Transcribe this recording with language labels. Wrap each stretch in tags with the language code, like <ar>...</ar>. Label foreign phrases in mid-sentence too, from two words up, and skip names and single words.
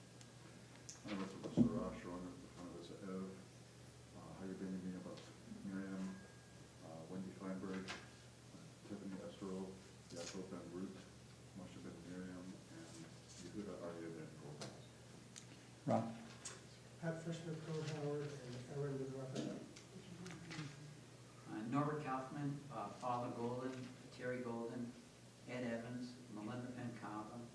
<en>Hayu ben Yemina bat Miriam, Wendy Feinberg, Tiffany Esterol, Yaakov ben Ruth, Moshe ben Miriam, and Yehuda Arya ben Gobaz. Rob? Pat Frishman, Cole Howard, and Aaron Ben Raphael. Norbert Kaufman, Paula Golden, Terry Golden, Ed Evans, Melinda Pencava.</en>